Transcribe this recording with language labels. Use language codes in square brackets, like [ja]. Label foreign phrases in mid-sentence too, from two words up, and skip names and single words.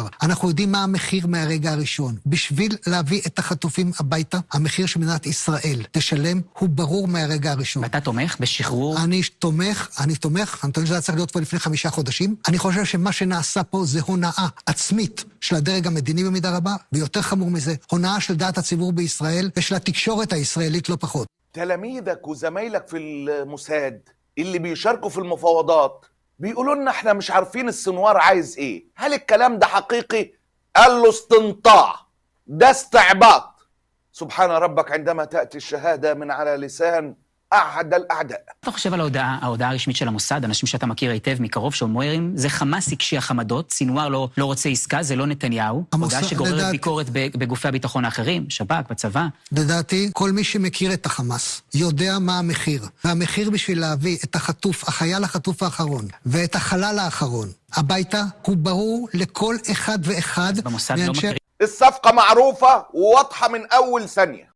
[he] אנחנו יודעים מה המחיר מהרגע הראשון. בשביל להביא את החטופים הביתה, המחיר שמדינת ישראל תשלם הוא ברור מהרגע הראשון. ואתה תומך בשחרור? אני תומך, אני טוען שזה צריך להיות כבר לפני 5 חודשים. אני חושב שמה שנעשה פה זה הונאה עצמית של הדרג המדיני במידה רבה, ויותר חמור מזה, הונאה של דעת הציבור בישראל ושל התקשורת הישראלית לא פחות. [ar] تلاميذك وزمايلك في الموساد اللي بيشاركوا في المفاوضات بيقولوا لنا احنا مش عارفين السنوار عايز ايه. هل الكلام ده حقيقي؟ قال له استنطاع، ده استعباط. سبحان ربك عندما تأتي الشهادة من على لسان أعد الأعداء. [he] אתה חושב על ההודעה הרשמית של המוסד, אנשים שאתה מכיר היטב מקרוב שאומרים, זה חמאס הקשיח חמדות, סינואר לא רוצה עסקה, זה לא נתניהו, הודעה שגוררת ביקורת בגופי הביטחון האחרים, שב"כ, בצבא. לדעתי, כל מי שמכיר את החמאס יודע מה המחיר, והמחיר בשביל להביא את החייל החטוף האחרון, ואת החלל האחרון, הביתה הוא ברור לכל אחד ואחד. במוסד לא מכירים. [ar] الصفقة معروفة وواضحة من أول ثانية.